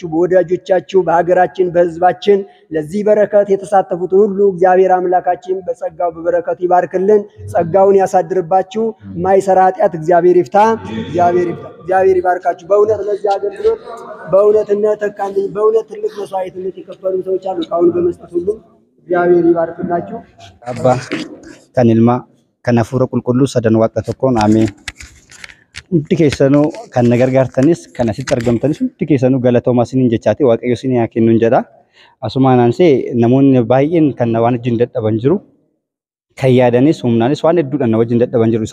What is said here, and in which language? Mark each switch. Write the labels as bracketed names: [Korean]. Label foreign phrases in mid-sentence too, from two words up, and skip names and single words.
[Amharic] በወዳጆቻችሁ በሀገራችን በሕዝባችን ለዚህ በረከት የተሳተፉትን ሁሉ እግዚአብሔር አምላካችን በጸጋው በበረከት ይባርክልን ጸጋውን ያሳድርባችሁ። ማይሰራ ኃጢአት እግዚአብሔር ይፍታ እግዚአብሔር ይባርካችሁ። በእውነት ለዚህ አገልግሎት በእውነትነት ተካልኝ በእውነት ትልቅ መስዋዕትነት የከፈሉ ሰዎች አሉ። ካሁን በመስጠት ሁሉ እግዚአብሔር ይባርክላችሁ። አባ ከንልማ [Oromo] kan hafuura qulqulluu sadan waaqa tokkoon ameen. Hundi keessanuu kan na gargaartanis kan asitti argamtanis hundi keessanuu galatoomaa isiniin jechaati waaqayyo isinii haa kennu jedha. Asumaan aansee namoonni baay'een kan na waan wajjin dadhaban jiru. Kan yaadanis humnaanis waan hedduudhaan na wajjin dadhaban jiru.